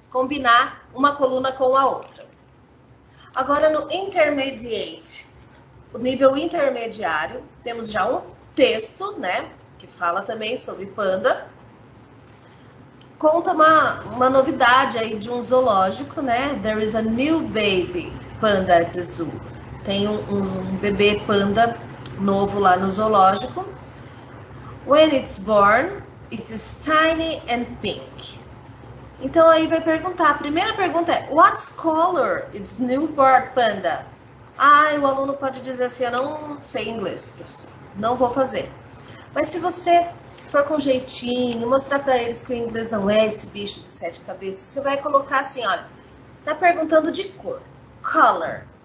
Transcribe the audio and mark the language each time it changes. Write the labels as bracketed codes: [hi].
[pt] combinar uma coluna com a outra. Agora, no intermediate, o nível intermediário, temos já um texto, né, que fala também sobre panda. Conta uma novidade aí de um zoológico, né? [en] There is a new baby panda at the zoo. [pt] Tem um bebê panda novo lá no zoológico. [en] When it's born, it is tiny and pink. [pt] Então aí vai perguntar, a primeira pergunta é, [en] what's color is newborn panda? [pt] O aluno pode dizer assim, eu não sei inglês, professor, não vou fazer. Mas se você for com jeitinho, mostrar para eles que o inglês não é esse bicho de 7 cabeças, você vai colocar assim, olha, tá perguntando de cor, color.